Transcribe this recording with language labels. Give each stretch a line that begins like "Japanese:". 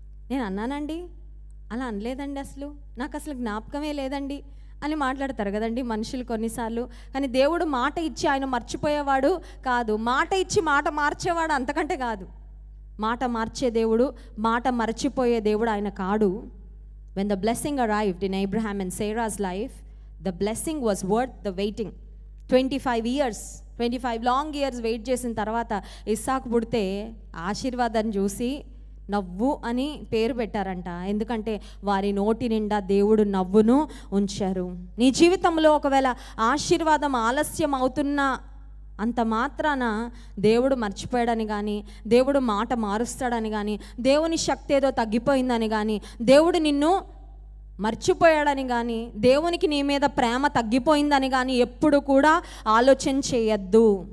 Telugu: నేను అన్నానండి, అలా అనలేదండి, నాకు అసలు జ్ఞాపకమే లేదండి అని మాట్లాడతారు కదండి మనుషులు కొన్నిసార్లు. కానీ దేవుడు మాట ఇచ్చి ఆయన మర్చిపోయేవాడు కాదు, మాట ఇచ్చి మాట మార్చేవాడు అంతకంటే కాదు. మాట మార్చే దేవుడు, మాట మర్చిపోయే దేవుడు ఆయన కాడు.
English: When the blessing arrived in Abraham and Sarah's life, the blessing was worth the waiting.
Telugu: 25 long years wait చేసిన తర్వాత ఇస్సాకు పుడితే ఆశీర్వాదాన్ని చూసి నవ్వు అని పేరు పెట్టారంట. ఎందుకంటే వారి నోటి నిండా దేవుడు నవ్వును ఉంచారు. నీ జీవితంలో ఒకవేళ ఆశీర్వాదం ఆలస్యం అవుతున్నా అంత మాత్రాన దేవుడు మర్చిపోయాడని కానీ, దేవుడు మాట మారుస్తాడని కానీ, దేవుని శక్తి ఏదో తగ్గిపోయిందని కానీ, దేవుడు నిన్ను మర్చిపోయాడని కానీ, దేవునికి నీ మీద ప్రేమ తగ్గిపోయిందని కానీ ఎప్పుడు కూడా ఆలోచన చేయొద్దు.